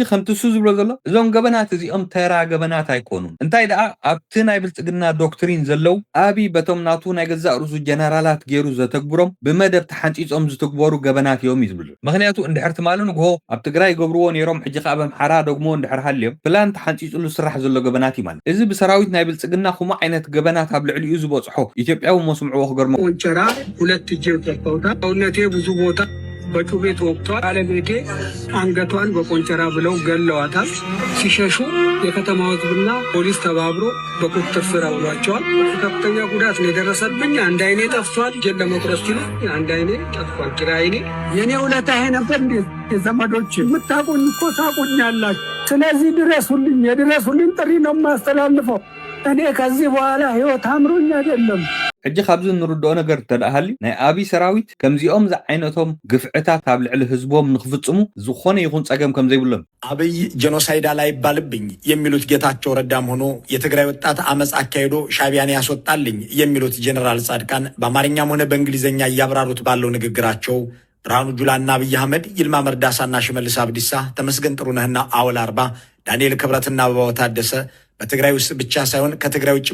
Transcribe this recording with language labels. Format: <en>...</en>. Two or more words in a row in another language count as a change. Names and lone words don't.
<ti>ከምቲ እሱ ዝብሎ ዘሎ እዞም ገበናት እዚኦም ተራ ገበናት ኣይኮኑን እንታይ ደኣ ኣብቲ ናይ ብልጽግና ዶክትሪን ዘለው ኣብይ በቶም ናቱ ናይ ገዛእ ርእሱ ጀነራላት ገይሩ ዘተግብሮም ብመደብ ተሓንፂፆም ዝተግበሩ ገበናት እዮም እዩ ዝብለን ምክንያቱ እንድሕር ትማሉ ንግሆ ኣብ ትግራይ ገብርዎ ነይሮም ሕጂ ከዓ በምሓራ ደግሞ እንድሕር ሃልዮም ፕላን ተሓንፂፁሉ ስራሕ ዘሎ ገበናት እዩ ማለት እዚ ብሰራዊት ናይ ብልጽግና ኩማ ዓይነት ገበናት ኣብ ልዕሊኡ ዝበፅሖ ኢትዮጵያዊ መስምዕዎ ክገርሞ</ti> <am>ቆንጨራ ሁለት እጄ ተፈውታ ሰውነቴ ብዙ ቦታ በጩቤ ተወቅቷል። ባለቤቴ አንገቷን በቆንጨራ ብለው ገለዋታል። ሲሸሹ የከተማው ሕዝብና ፖሊስ ተባብሮ በቁጥጥር ስር አውሏቸዋል። ከፍተኛ ጉዳት ነው የደረሰብኝ። አንድ አይኔ ጠፍቷል። እጄን ለመቁረጥ ሲሉ አንድ አይኔ ጠፍቷል። ግራ አይኔ የኔ ውለታ ይሄ ነበር። እንዴት ዘመዶች የምታውቁኝ እኮ ታውቁኛላችሁ። ስለዚህ ድረሱልኝ፣ የድረሱልኝ ጥሪ ነው የማስተላልፈው። እኔ ከዚህ በኋላ ህይወት አምሮኝ አይደለም።</am> <ti>ሕጂ ካብዚ እንርድኦ ነገር ተደኣሃልዩ ናይ ኣብይ ሰራዊት ከምዚኦም ዝዓይነቶም ግፍዕታት ኣብ ልዕሊ ህዝቦም ንክፍጽሙ ዝኾነ ይኹን ጸገም ከም ዘይብሎም</ti> <am>አብይ ጄኖሳይዳል አይባልብኝ የሚሉት ጌታቸው ረዳም ሆኖ የትግራይ ወጣት አመፅ አካሄዶ ሻቢያን ያስወጣልኝ የሚሉት ጄኔራል ጻድቃን በአማርኛም ሆነ በእንግሊዝኛ እያብራሩት ባለው ንግግራቸው ብርሃኑ ጁላና አብይ አህመድ፣ ይልማ መርዳሳና ሽመልስ አብዲሳ፣ ተመስገን ጥሩነህና አወል አርባ፣ ዳንኤል ክብረትና አበባው ታደሰ በትግራይ ውስጥ ብቻ ሳይሆን ከትግራይ ውጭ</am>